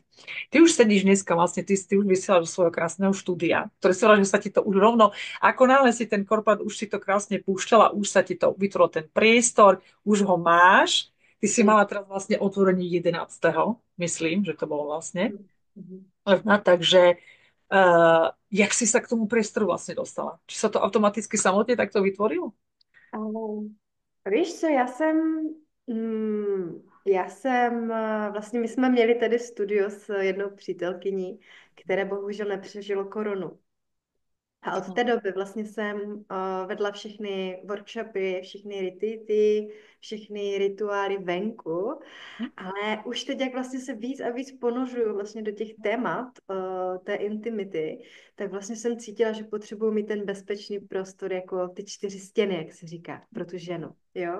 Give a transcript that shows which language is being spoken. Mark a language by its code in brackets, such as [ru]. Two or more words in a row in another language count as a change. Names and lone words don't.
[sk] Ty už sedíš dneska, vlastne ty už vysielaš do svojho krásneho štúdia, ktoré si hovorila, že sa ti to už rovno, ako náhle si ten korpát, už si to krásne púšťala, už sa ti to vytvoril ten priestor, už ho máš. Ty si mala teraz vlastne otvorenie 11. Myslím, že to bolo vlastne. Mhm. Takže jak si sa k tomu priestoru vlastne dostala? Či sa to automaticky samotne takto vytvorilo? [cs] Ale víš co, já jsem, vlastně my jsme měli tady studio s jednou přítelkyní, které bohužel nepřežilo koronu. A od té doby vlastně jsem vedla všechny workshopy, všechny retreaty, všechny rituály venku, ale už teď, jak vlastně se víc a víc ponořuju vlastně do těch témat té intimity, tak vlastně jsem cítila, že potřebuji mít ten bezpečný prostor, jako ty 4 stěny, jak se říká, pro tu ženu, jo.